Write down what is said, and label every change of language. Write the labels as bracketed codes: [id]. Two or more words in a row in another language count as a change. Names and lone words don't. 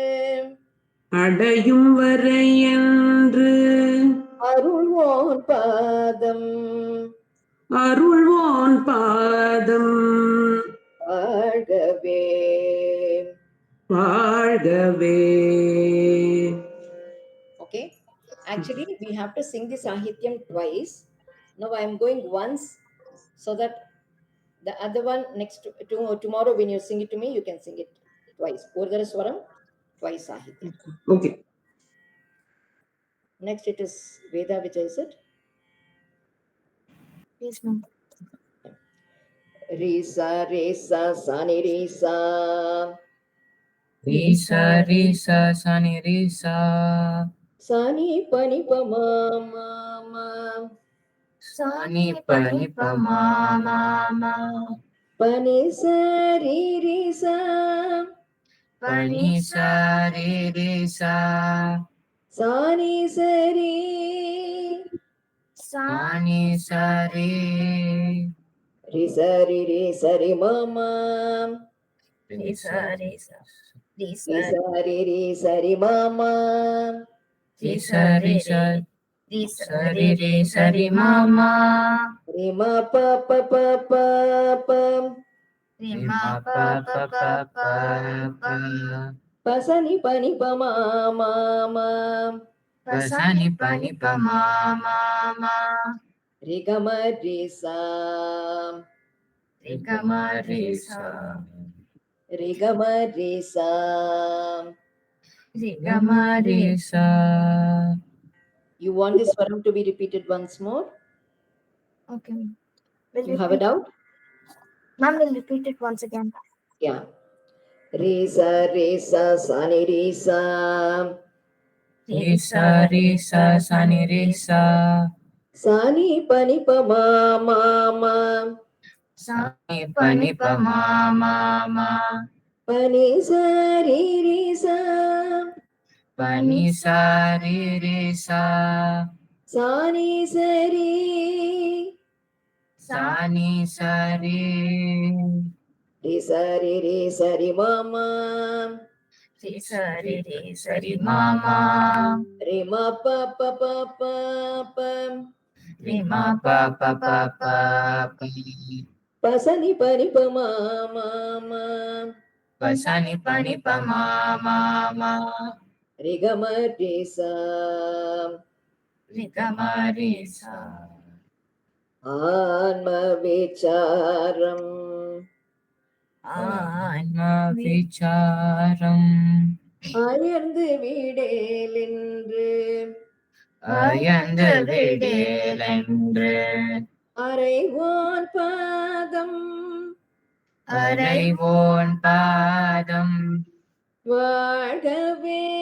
[ta] அடையும் வரையென்று அருள்வோன் பாதம் அருள்வோன் பாதம் வாழ்கவே வாழ்கவே. [en] Okay, actually we have to sing the Sahityam twice. Now I am going once so that The other one next tomorrow when you sing it to me, you can sing it twice. Ordara swaram, twice sahitya. Okay. Next it is Veda Vijay, is it? Yes, ma'am. Risa resa sani risa. Risa risa sani risa. Sani pani pa ma ma ma. Sani pani pa ma ma ma. Pani sari risa. Pani sari risa. Sani sari. Sani sari. Risa ri sari mama. Risa risa. Risa ri sari mama. Risa risa. Risa ri sari mama. Rima pa pa pa pa pa. Rima pa pa pa pa pa. Pasani pani pa ma ma ma. Pasani pani pa ma ma ma. Rigama risa. Rigama risa. Rigama risa. Rigama risa. You want this swaram to be repeated once more? Okay, ma'am. Will You have a doubt? Ma'am, will repeat it once again. Yeah. Risa risa sani risa. Risa risa sani risa. Sani pani pa ma ma ma. Sani pani pa ma ma ma. Pani sari risa. Pani sari risa. Sani sari. Sani sari. Risa ri sari mama. Risa ri mama. Rima pa pa pa pa pa. Rima pa pa pa pa pa. Pasani pani pa ma ma ma. Pasani pani pa ma ma ma. Rigama risa. Rigama risa. [ta] ஆன்ம விசாரம். ஆன்ம விசாரம். அயர்ந்து விடேலென்று. அயர்ந்து விடேலென்று. அறைவோன் பாதம். அறைவோன் பாதம். வாழ்கவே.